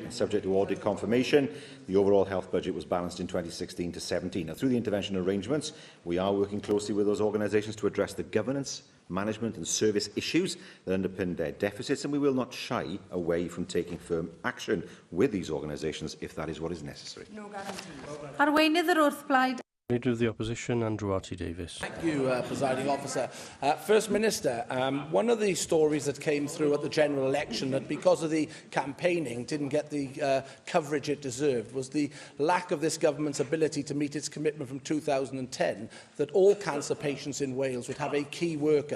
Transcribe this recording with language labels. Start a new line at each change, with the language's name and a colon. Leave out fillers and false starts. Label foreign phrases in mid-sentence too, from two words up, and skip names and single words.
English: And subject to audit confirmation, the overall health budget was balanced in 2016 to 17. Now, through the intervention arrangements, we are working closely with those organisations to address the governance, management and service issues that underpin their deficits, and we will not shy away from taking firm action with these organisations if that is what is necessary. No guarantee.
Welsh: Arweinydd yr wrthblaid.
English: Leader of the Opposition, Andrew Davies. Thank you, Presiding Officer. First Minister, one of the stories that came through at the general election that because of the campaigning didn't get the coverage it deserved was the lack of this government's ability to meet its commitment from 2010 that all cancer patients in Wales would have a key worker.